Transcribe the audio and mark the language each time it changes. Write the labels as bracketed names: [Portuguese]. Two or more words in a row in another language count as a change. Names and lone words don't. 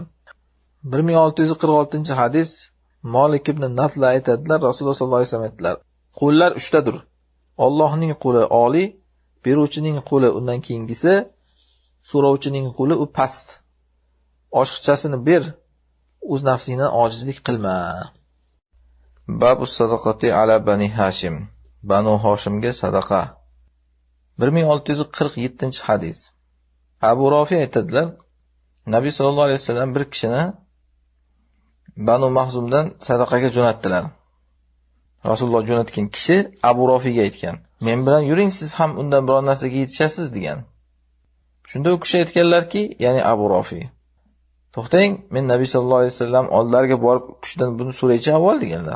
[Uzbek] 1646-hadis Malik ibn Nafla aytadilar, Rasululloh [Arabic] صلى الله عليه وسلم [Uzbek] aytdilar, qo'llar 3 tadir. Allohning qo'li oliy, beruvchining qo'li undan keyingisi, so'rovchining qo'li u past. Oshiqchasini ber, o'z nafsingdan ojizlik qilma. [Arabic] باب الصدقة على بني هاشم. [Uzbek] Banu Hoshimga sadaqa. 1647-hadis. Abu Rafi aytadilar, Nabiy [Arabic] صلى الله عليه وسلم [Uzbek] bir kishini Banu Mahzumdan sadaqaga jo'natdilar. Rasululloh jo'natgan kishi Abu Rafiga aytgan, men bilan yuring, siz ham undan biror narsaga yetishasiz degan. Shunda u kishi aytganlarki, ya'ni Abu Rafi, to'xtang, men Nabiy [Arabic] صلى الله عليه وسلم [Uzbek] oldilariga borib kishidan buni so'raychi avval deganlar.